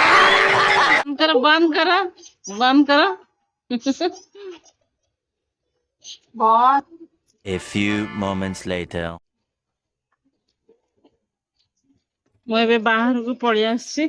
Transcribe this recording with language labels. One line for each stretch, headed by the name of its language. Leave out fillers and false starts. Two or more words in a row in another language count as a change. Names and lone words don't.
Hindi: बंद करो बंद करो।
English: A few moments later.
Odia: ମୁଁ ଏବେ ବାହାରକୁ ପଳେଇ ଆସିଛି।